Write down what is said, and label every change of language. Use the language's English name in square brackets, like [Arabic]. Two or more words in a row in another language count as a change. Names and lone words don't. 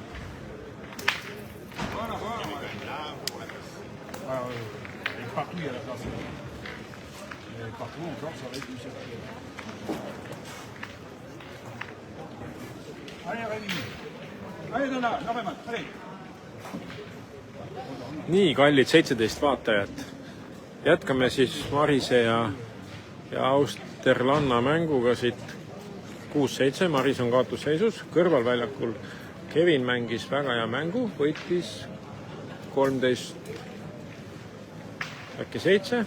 [French] Voilà. Et partout, il y a la place. Et partout, encore, ça va être du cercle. Allez, Rémi. Allez, Norman, allez. [Estonian] Nii, kallid 17 vaatajat. Jätkame siis Marise ja Austerlanna mänguga siit 6-7. Maris on kaotusseisus. Kõrvalväljakul Kevin mängis väga hea mängu, võitis 13-7.